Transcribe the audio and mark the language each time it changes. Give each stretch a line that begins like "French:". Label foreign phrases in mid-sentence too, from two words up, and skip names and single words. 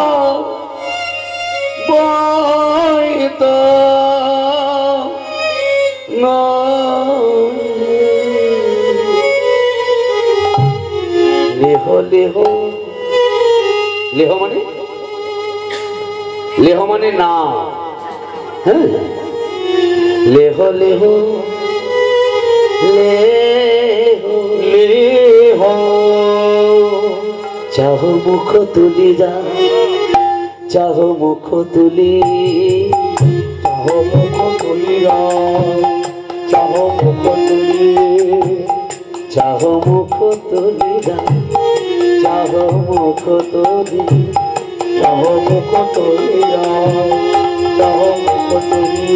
Bangla: বইত লেহ লেহ লেহ মানে, লেহ মানে না। হ্যাঁ, লেহ লেহ লেহ লেহ চাহ মুখ তুলি যা, চাহ মুখ তুলি, চাহ মুখ তুলি যা, চাহ মুখ তুলি, চাহ মুখ তুলি যা, চাহ মুখ তুলি, চাহ মুখ তুলি যা, চাহ মুখ তুলি।